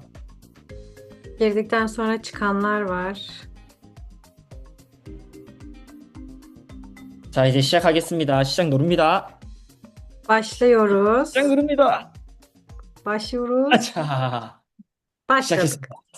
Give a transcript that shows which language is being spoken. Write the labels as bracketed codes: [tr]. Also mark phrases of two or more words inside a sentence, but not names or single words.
[tr] Girdikten sonra çıkanlar var. [ko] 자, 이제 시작하겠습니다. 시작 누릅니다. [tr] Başlıyoruz. [ko] 시작 누릅니다. [tr] Başlıyoruz. [ko] 자, [tr] Başladık. [ko] 시작했습니다.